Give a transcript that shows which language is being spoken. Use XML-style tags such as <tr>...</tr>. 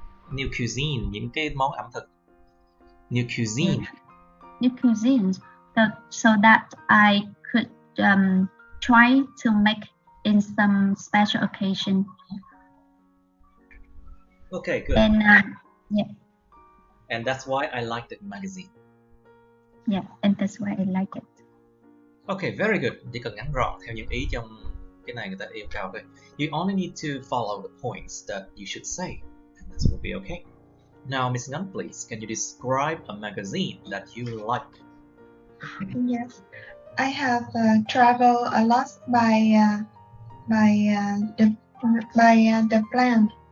<en>New cuisine,</en> <vi>những cái món ẩm thực.</vi> <en>New cuisine. New cuisines. So that I could try to make in some special occasion. Okay, good. And yeah. And that's why I like the magazine. Yeah, and that's why I like it. Okay, very good.</en> <vi>Chỉ cần ngắn gọn theo những ý trong cái này người ta yêu cầu thôi.</vi> <en>You only need to follow the points that you should say, and that will be okay. Now, Miss Ngân, please, can you describe a magazine that you like? Yes, I have traveled a lot by the plane.</en>